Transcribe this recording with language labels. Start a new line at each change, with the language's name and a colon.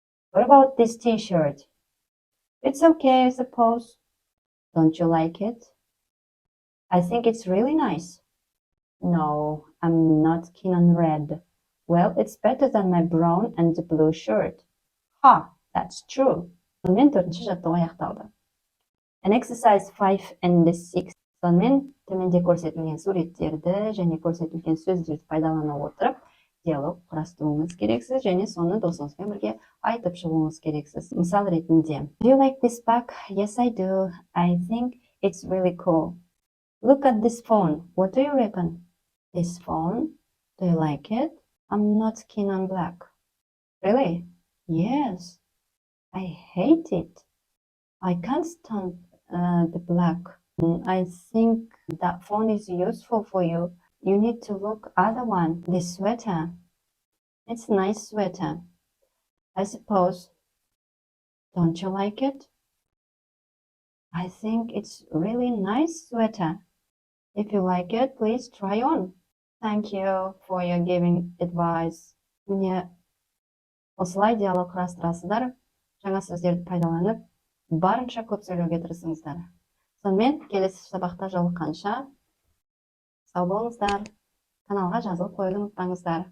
English: What about this t-shirt? It's okay, I suppose. Don't you like it? I think it's really nice. No, I'm not keen on red. Well, it's better than my brown and blue shirt. Ha, that's true.
Kazakh: Сонымен төртінші жаттығу аяқталды.
English: And exercise 5 and 6.
Kazakh: Сонымен төменде көрсетілген суреттерді және көрсетілген сөздерді пайдалана отырып, диалог құрастыруыңыз керексіз және соны досыңызбен бірге айтып шығуыңыз керексіз. Мысал ретінде.
English: Do you like this bag? Yes, I do. I think it's really cool. Look at this phone. What do you reckon? This phone? Do you like it? I'm not keen on black. Really? Yes. I hate it. I can't stand the black. I think that phone is useful for you. You need to look at the one. This sweater. It's a nice sweater. I suppose. Don't you like it? I think it's really nice sweater. If you like it, please try on. Thank you for your giving advice.
Kazakh: Міне осылай диалог құрастырасыздар. Жаңа сөздерді пайдаланып, барынша көп сөйлеуге тырысыңыздар. Сонымен келесі сабақта жолыққанша сау болыңыздар. Каналға жазылып қоюды ұмытпаңыздар.